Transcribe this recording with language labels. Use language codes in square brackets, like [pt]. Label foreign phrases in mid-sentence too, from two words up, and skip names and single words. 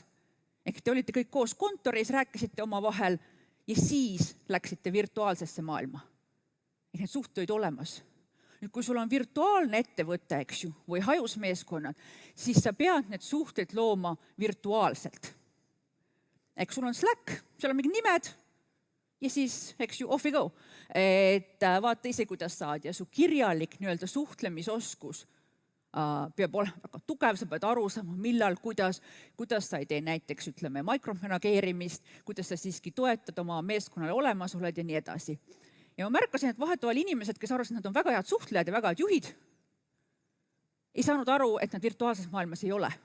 [et] Ehk te olite kõik koos kontoris, rääkisite omavahel ja siis läksite virtuaalsesse maailma. Ja need suhted olid olemas. Nüüd, kui sul on virtuaalne ettevõte, eks ju, või hajusmeeskonnad, siis sa pead need suhted looma virtuaalselt. Eks sul on Slack, seal on mingid nimed ja siis, eks ju, [en] off we go. [et] Et vaata ise, kuidas saad ja su kirjalik nii-öelda suhtlemisoskus peab olema väga tugev, sa pead aru saama, millal, kuidas sa ei tee näiteks, ütleme, mikromanageerimist, kuidas sa siiski toetad oma meeskonnale olemas oled ja nii edasi. Ja ma märkasin, et vahetuval inimesed, kes arvasid, et nad on väga head suhtlejad ja väga head juhid, ei saanud aru, et nad virtuaalses maailmas ei ole.